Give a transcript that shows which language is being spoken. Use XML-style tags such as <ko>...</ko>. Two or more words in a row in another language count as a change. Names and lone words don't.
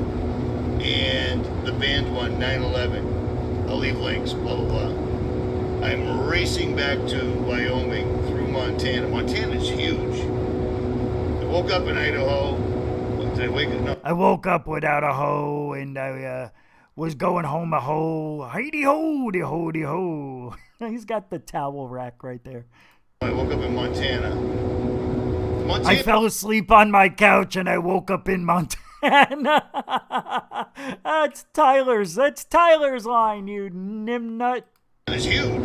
<en>and the band one, 9/11. I'll leave links, blah, blah, blah. I'm racing back to Wyoming through Montana. Montana's huge. I woke up in Idaho. Did I wake up? No. I woke up without a hoe, and I was going home a hoe. Heidi ho, de ho, de ho. He's got the towel rack right there. I woke up in Montana. I fell asleep on my couch, and I woke up in Montana. That's Tyler's line, you nimnut. It's huge.</en>